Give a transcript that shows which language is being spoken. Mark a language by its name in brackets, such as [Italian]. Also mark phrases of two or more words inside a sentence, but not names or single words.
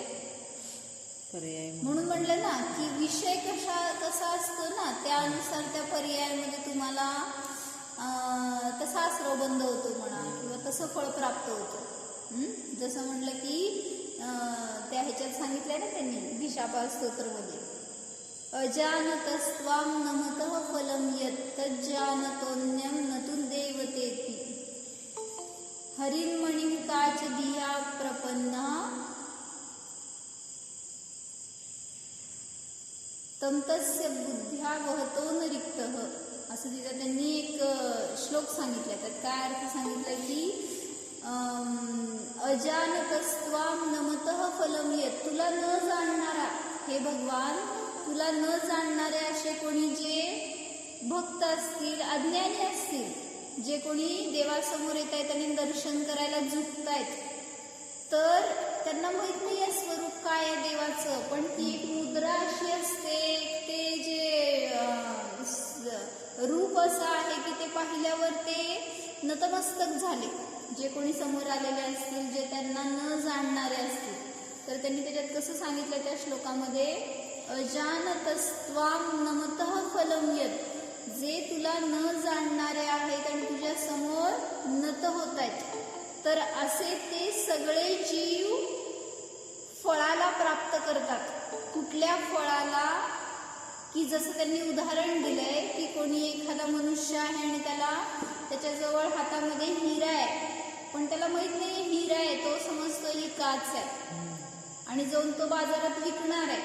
[Marathi] पर्याय म्हणून म्हणलं ना की विषय कसा असतो ना त्यानुसार त्या पर्यायामध्ये तुम्हाला तसा आश्रव बंद होतो म्हणा किंवा तसं फळ प्राप्त होतं. जसं म्हणलं की त्या ह्याच्यात सांगितलंय ना त्यांनी भिशापा स्तोत्रमध्ये, [Sanskrit] अजानतस्त्वां नमतः फलं यत् तज्जानतोऽन्यं न तु देवतेति हरिन्मणिं काच धिया प्रपन्ना तमतस्य बुद्ध्या वहतो न रिक्तः. [Marathi] असं तिथं त्यांनी एक श्लोक सांगितला. त्यात काय अर्थ सांगितलं की [Sanskrit] अजानतस्त्वां नमतः फलं यत्, [Marathi] तुला न जाणणारा हे भगवान, तुला न जाणणारे असे कोणी जे भक्त असतील, अज्ञानी असतील, जे कोणी देवासमोर येत आहेत आणि दर्शन करायला झुकतायत, तर त्यांना माहित नाही आहे स्वरूप काय आहे देवाचं. पण ती एक मुद्रा अशी असते, ते जे रूप असं आहे की ते पाहिल्यावर ते नतमस्तक झाले. जे कोणी समोर आलेले असतील, जे त्यांना न जाणणारे असतील, तर त्यांनी त्याच्यात कसं सांगितलं त्या श्लोकामध्ये, [Sanskrit] अजानतस्त्वां नमतः फलं यत्, [Marathi] जे तुला न जाणणारे आहेत आणि तुझ्या समोर नत होत आहेत, तर असे ते सगळे जीव फळाला प्राप्त करतात. कुठल्या फळाला? की जसं त्यांनी उदाहरण दिलंय की कोणी एखादा मनुष्य आहे आणि त्याच्याजवळ हातामध्ये हिरा आहे, पण त्याला माहित नाही हिरा आहे, तो समजतो ही काच आहे आणि जाऊन तो बाजारात विकणार आहे.